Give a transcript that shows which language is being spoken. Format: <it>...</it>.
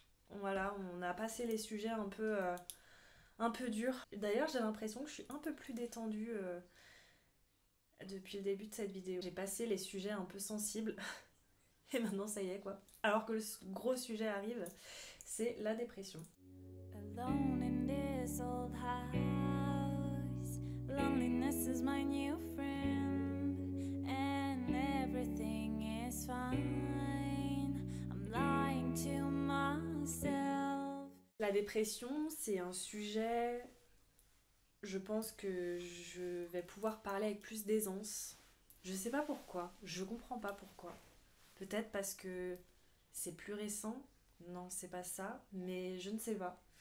<fr>Voilà, on a passé les sujets un peu durs. D'ailleurs, j'ai l'impression que je suis un peu plus détendue depuis le début de cette vidéo. J'ai passé les sujets un peu sensibles et maintenant ça y est quoi. Alors que le gros sujet arrive, c'est la dépression.</fr> <en>Alone in this old house, loneliness is my new friend, and everything is fine. I'm lying to myself.</en> <fr>La dépression, c'est un sujet, je pense que je vais pouvoir parler avec plus d'aisance. Je sais pas pourquoi, je comprends pas pourquoi. Peut-être parce que c'est plus récent, non, c'est pas ça, mais je ne sais pas.</fr>